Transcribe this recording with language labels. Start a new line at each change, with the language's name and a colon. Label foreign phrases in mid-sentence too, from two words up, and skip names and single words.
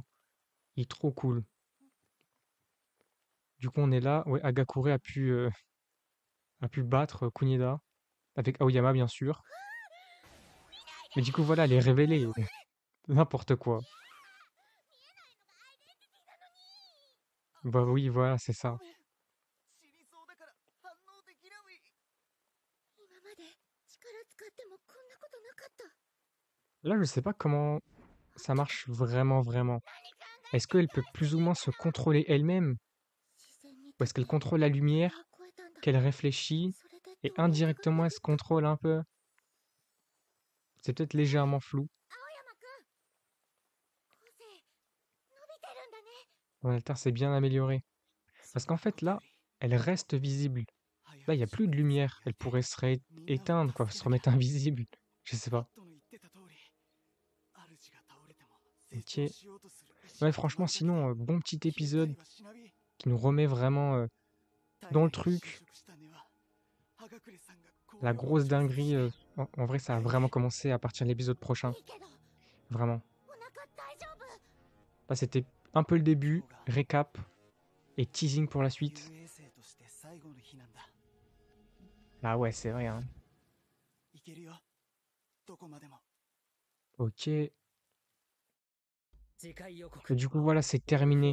French: Il est trop cool. Du coup, on est là. Ouais, Agakure a pu battre Kunida. Avec Aoyama, bien sûr. Mais du coup, voilà, elle est révélée. N'importe quoi. Bah oui, voilà, c'est ça.
Japanese: 今まで力使ってもこんなことなかった。
French: Là, je sais pas comment ça marche vraiment, vraiment. Est-ce qu'elle peut plus ou moins se contrôler elle-même?
Japanese: 自然に
French: Ou est-ce qu'elle contrôle la lumière,
Japanese: 超えたんだ。
French: qu'elle réfléchit,
Japanese: それで
French: et
Japanese: 通りかかった
French: indirectement elle se contrôle un peu? C'est peut-être légèrement flou.
Japanese: 青山くん、個性伸びてるんだね。
French: Mon alter s'est bien amélioré. Parce qu'en fait, là, elle reste visible. Là, il n'y a plus de lumière. Elle pourrait éteindre, quoi, se remettre invisible. Je sais pas. Ok. Ouais, franchement, sinon, bon petit épisode qui nous remet vraiment dans le truc. La grosse dinguerie, en vrai, ça a vraiment commencé à partir de l'épisode prochain.
Japanese: いいけど、
French: Vraiment.
Japanese: お腹大丈夫？
French: Là, c'était un peu le début, récap et teasing pour la suite. Ah ouais, c'est vrai, hein. Ok. Et du coup, voilà, c'est terminé.